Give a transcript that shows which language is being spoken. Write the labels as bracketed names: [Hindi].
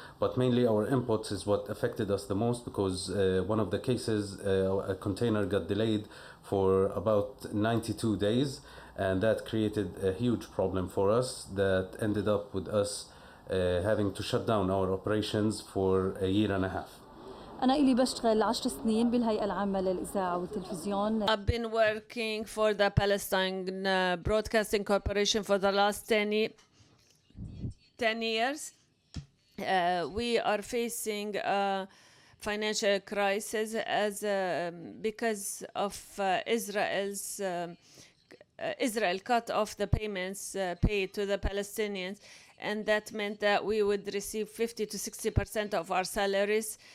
[English] But mainly our inputs is what affected us the most, because one of the cases, a container got delayed for about 92 days, and that created a huge problem for us that ended up with us having to shut down our operations for a year and a half. [Arabic] أنا إلي بشتغل 10 سنين بالهيئة العامة للإذاعة والتلفزيون. [English] I've been working for the Palestine Broadcasting Corporation for the last 10 years. We are facing financial crisis as because of Israel cut off the payments paid to the Palestinians, and that meant that we would receive 50 to 60% of our salaries.